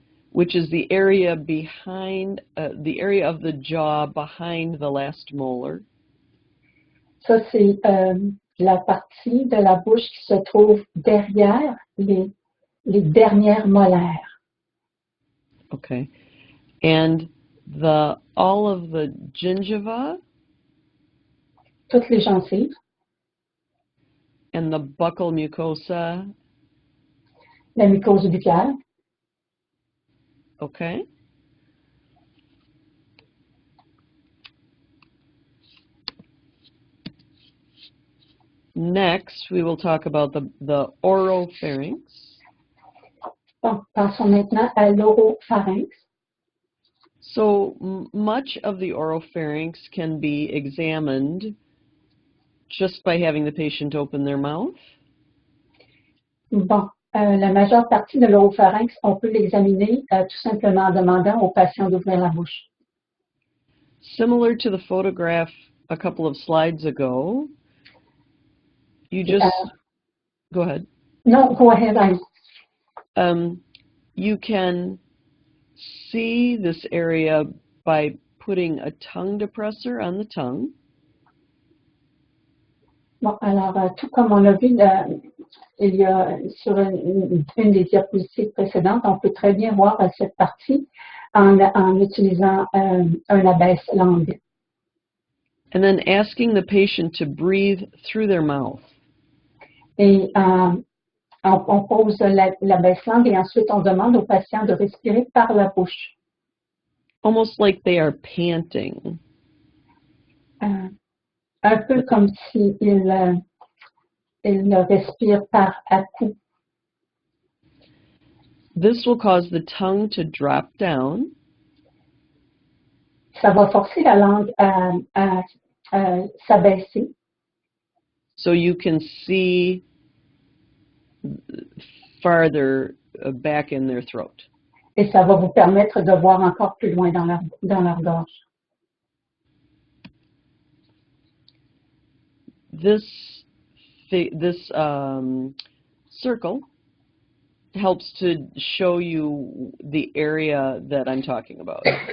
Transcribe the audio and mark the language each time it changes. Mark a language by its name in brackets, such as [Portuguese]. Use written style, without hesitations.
[English] which is the area behind, the area of the jaw behind the last molar. [French] ça c'est la partie de la bouche qui se trouve derrière les dernières molaires. [English] Okay. And all of the gingiva [French] Toutes les gencives, [English] and the buccal mucosa. [French] la mucose buccale, [English] Okay. Next, we will talk about the oropharynx. [French] Bon, passons maintenant à l'oropharynx. [English] So much of the oropharynx can be examined just by having the patient open their mouth. [French] Bon, la majeure partie de l'oropharynx, on peut l'examiner tout simplement en demandant au patient d'ouvrir la bouche. [English] Similar to the photograph a couple of slides ago, you just, go ahead. No, go ahead. You can see this area by putting a tongue depressor on the tongue. [French] Bon, alors, tout comme on l'a vu, il y a sur une des diapositives précédentes, on peut très bien voir cette partie en utilisant un abaisse-langue. [English] And then asking the patient to breathe through their mouth. [French] Et on pose l'abaisse-langue et ensuite on demande au patient de respirer par la bouche. [English] Almost like they are panting. [French] Un peu comme s'il respire par à-coups. [English] This will cause the tongue to drop down. [French] Ça va forcer la langue à s'abaisser. [English] So you can see farther back in their throat. [French] Et ça va vous permettre de voir encore plus loin dans leur gorge. [English] This circle helps to show you the area that I'm talking about.